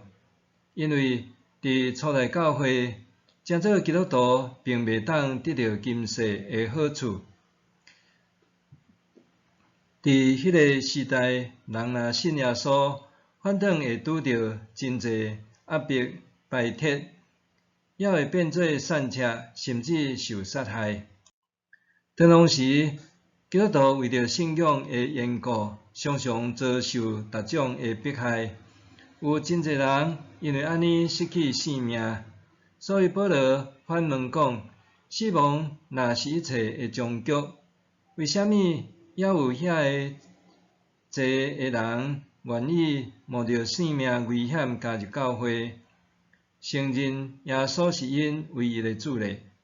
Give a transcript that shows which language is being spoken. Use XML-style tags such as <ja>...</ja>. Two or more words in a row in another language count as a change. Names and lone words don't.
<nan>因为伫初代教会，真做基督徒并袂当得到今世的好处。伫迄个时代，人若信耶稣，反正会拄着真济压迫、排斥，也会变做散赤，甚至受杀害。同时，基督徒为着信仰的缘故，常常遭受各种的迫害。有真济人因为安尼失去性命，所以保罗反问讲：死亡若是一切的终局，为虾米也有遐个济个人愿意冒着性命危险加入教会，承认耶稣是因唯一的主呢？</nan>